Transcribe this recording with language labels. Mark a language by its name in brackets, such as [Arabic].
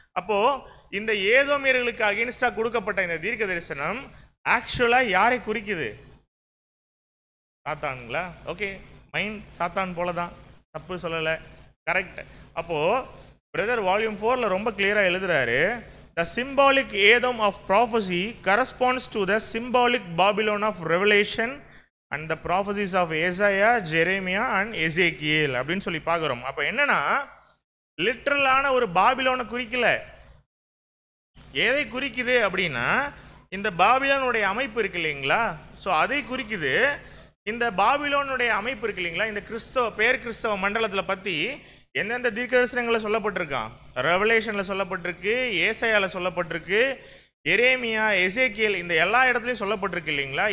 [Tamil] அப்போது இந்த ஏதோமியர்களுக்கு அகென்ஸ்டாக கொடுக்கப்பட்ட இந்த தீர்க்க தரிசனம் ஆக்சுவலாக யாரை குறிக்குது? சாத்தானுங்களா? ஓகே, மைண்ட் சாத்தான் போல தான், தப்பு சொல்லலை, கரெக்ட். அப்போது பிரதர் வால்யூம் 4ல் ரொம்ப கிளியராக எழுதுறாரு, [English] The symbolic Edom of prophecy corresponds to the symbolic Babylon of revelation and the prophecies of Isaiah, Jeremiah and Ezekiel [Tamil] அப்படின்னு சொல்லி பார்க்குறோம். அப்போ என்னன்னா லிட்ரலான ஒரு பாபிலோனை குறிக்கல. எதை குறிக்குது அப்படின்னா இந்த பாபிலோனுடைய அமைப்பு இருக்கு இல்லைங்களா, ஸோ அதை குறிக்குது. இந்த பாபிலோனுடைய அமைப்பு இருக்கு இல்லைங்களா, இந்த கிறிஸ்தவ மண்டலத்தில் பற்றி எந்தெந்த தீர்க்கதரிசனங்களில் சொல்லப்பட்டிருக்கான், ரெவலேஷனில் சொல்லப்பட்டிருக்கு, ஏசாயாவில் சொல்லப்பட்டிருக்கு, எரேமியா, எசேக்கியேல், இந்த எல்லா இடத்துலையும் சொல்லப்பட்டிருக்கு இல்லைங்களா.